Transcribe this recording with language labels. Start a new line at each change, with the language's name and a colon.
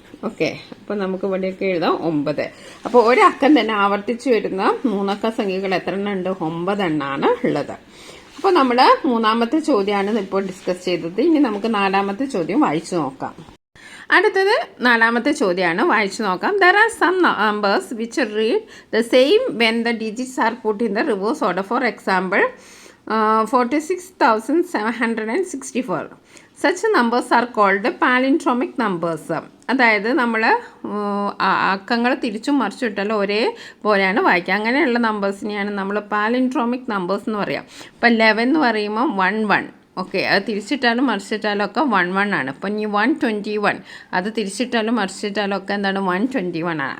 Malayalam: Okay, അപ്പോൾ നമുക്ക് ഇവിടെയൊക്കെ എഴുതാം 9. അപ്പോൾ ഒരക്കം തന്നെ ആവർത്തിച്ച് വരുന്ന 3 അക്ക സംഖ്യകൾ എത്ര എണ്ണം ഉണ്ട്? 9 എണ്ണമാണ് ഉള്ളത്. അപ്പോൾ നമ്മൾ 3ാമത്തെ ചോദ്യമാണ് ഇപ്പോൾ ഡിസ്കസ് ചെയ്തത്. ഇനി നമുക്ക് 4ാമത്തെ ചോദ്യം വായിച്ചു നോക്കാം. അടുത്തത് 4ാമത്തെ ചോദ്യമാണ്, വായിച്ചു നോക്കാം.
English: There are some numbers which read the same when the digits are put in the reverse order. For example, 46,764. Such numbers are called palindromic numbers.
Malayalam: അതായത് നമ്മൾ അക്കങ്ങൾ തിരിച്ചും മറിച്ചിട്ടാലും ഒരേ പോലെയാണ് വായിക്കുക. അങ്ങനെയുള്ള നമ്പേഴ്സിനെയാണ് നമ്മൾ പാലിൻഡ്രോമിക് നമ്പേഴ്സ് എന്ന് പറയുക. ഇപ്പം 11 എന്ന് പറയുമ്പോൾ 11. ഓക്കെ, അത് തിരിച്ചിട്ടാലും മറിച്ചിട്ടാലും ഒക്കെ 11 ആണ്. ഇപ്പം ഇനി 121, അത് തിരിച്ചിട്ടാലും മറിച്ചിട്ടാലും ഒക്കെ എന്താണ്? 121 ആണ്.